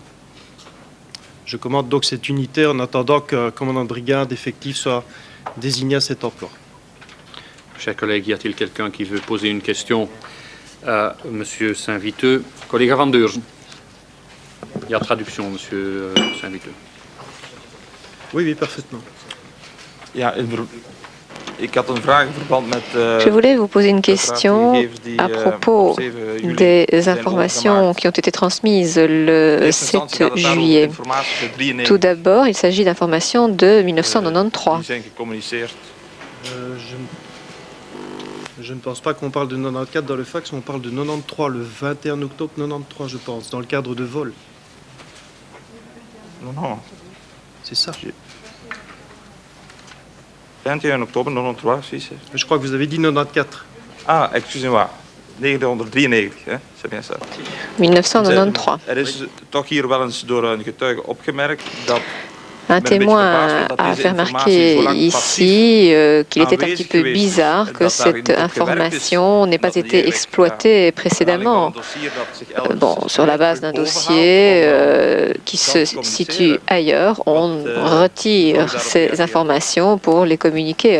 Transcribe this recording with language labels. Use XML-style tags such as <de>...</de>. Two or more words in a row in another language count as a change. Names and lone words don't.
<fr>Je commande donc cette unité en attendant qu'un commandant de brigade effectif soit désigné à cet emploi. Chers collègues, y a-t-il quelqu'un qui veut poser une question à M. Saint-Viteux? Collega Van Deurzen. Il y a traduction, M. Saint-Viteux. Oui, parfaitement.</fr> <nl>Ja, ik had een vraag in verband met...</nl> <fr>Je voulais vous poser une question à propos des informations qui ont été transmises le 7 juillet. Tout d'abord, il s'agit d'informations de 1993. Je ne pense pas qu'on parle de 94 dans le fax, on parle de 93, le 21 octobre 93, je pense, dans le cadre de vol. Non. C'est ça.</fr> <nl>21 oktober 93,</nl> <fr>Je crois que vous avez dit 94. Ah, excusez-moi. 1993, hè? C'est bien ça. 1993.</fr> <nl>Is toch hier wel eens door een getuige opgemerkt dat...</nl> <fr>Un témoin a fait remarquer ici qu'il était un petit peu bizarre que cette information n'ait pas été exploitée précédemment. Sur la base d'un dossier qui se situe ailleurs, on retire ces informations pour les communiquer.</fr>